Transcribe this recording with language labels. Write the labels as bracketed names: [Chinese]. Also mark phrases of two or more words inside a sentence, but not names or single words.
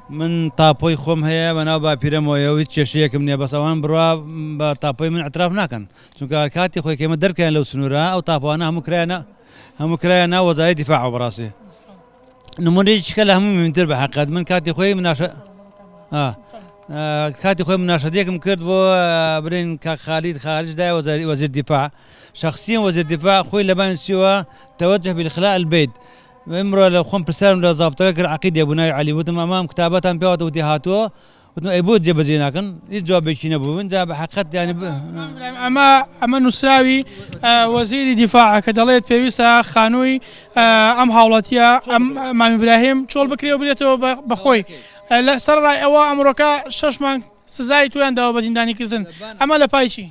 [Central Kurdish] من تاپۆی خۆم هەیە بەناو باپیرەمەوە هیچ کێشەیەکم نییە بەسەوان بڕوا بە تاپۆی من اعتراف ناکەن چونکە کاتی خۆی کێمە دەرکەیان لەو سنوورە ئەو تاپوانە هەموو کرایە ناو وەزارەتی دیفاع بەڕاستی نمونەیەکیکە لە هەموو مهمتر بە حقیقەت من کاتی خۆی مناشەدەیەکم کرد بۆ برین کاک خالید دای وەزیر دیفاع شخصیا وەزیر دیفاع خۆی لەبان چیوە [Arabic] توجه بالإخلاء البيت [Central Kurdish] ئمڕۆ لە خۆم پرسیارم لە زابطەکە کرد عەقیدێ بووناوی عەلی وتم ئەمام کتابەتان پێواتە وتی هاتووە وتم ئەی بۆ جێبەجێ ناکەن هیچ جوابێکی نەبوو من جا بە حقیقەت یانی ئەمە نووسراوی وەزیری دیفاع کە دەڵێت پێویستە خانووی ئەم هاوڵاتیە مامی ئیبراهیم چۆڵ بکرێەوە بێتەوە بەخۆی لە سەرڕای ئەوە ئەمڕۆکە 6 مانگ سزای تویان داوە بە زیندانیکردن ئەمە لە پای چی